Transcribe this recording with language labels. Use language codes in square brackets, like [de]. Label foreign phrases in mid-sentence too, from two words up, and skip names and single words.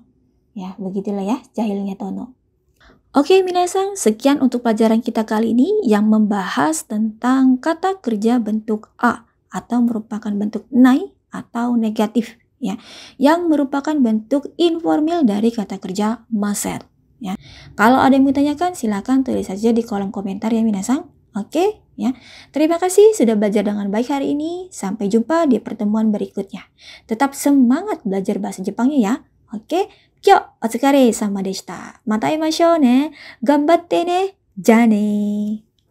[id] Ya, begitulah ya jahilnya Tono. Oke, minasan, sekian untuk pelajaran kita kali ini yang membahas tentang kata kerja bentuk A atau merupakan bentuk nai atau negatif ya, yang merupakan bentuk informal dari kata kerja maser ya. Kalau ada yang mau tanyakan silakan tulis saja di kolom komentar ya minasan. Oke ya. Terima kasih sudah belajar dengan baik hari ini. Sampai jumpa di pertemuan berikutnya. Tetap semangat belajar bahasa Jepangnya ya. Oke. [ja] 今日お疲れ様でした。また会いましょうね。頑張ってね。じゃあねー。